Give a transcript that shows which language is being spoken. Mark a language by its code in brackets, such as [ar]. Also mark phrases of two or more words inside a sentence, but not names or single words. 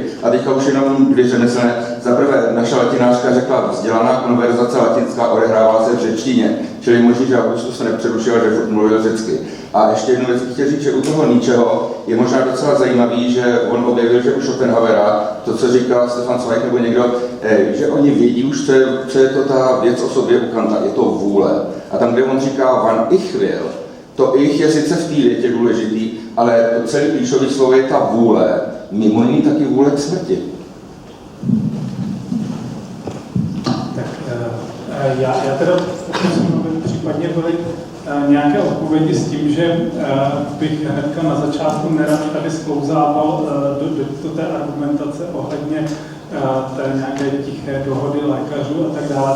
[cs] A teďka už jenom dvě řemeslné. Za prvé, naše latinářka řekla, vzdělaná konverzace latinská odehrávala se v řečtině, čili možný, že Augustus se nepřerušil, že furt mluvil řecky. A ještě jednu věc chtěl říct, že u toho ničeho je možná docela zajímavý, že on objevil, že u Schopenhauera, to, co říkal Stefan Zweig nebo někdo, že oni vědí už, co je to ta věc o sobě u Kanta, je to vůle. A tam, kde on říká [de] van ich will, [cs] to ich je sice v té větě důležitý, ale to celý klíčový slovo je ta vůle, mimo jiný taky vůle k smrti. Tak já teda pokusím, aby případně byly nějaké odpovědi s tím, že bych hnedka na začátku nerad tady sklouzával do té argumentace ohledně té nějaké tiché dohody lékařů a tak dále.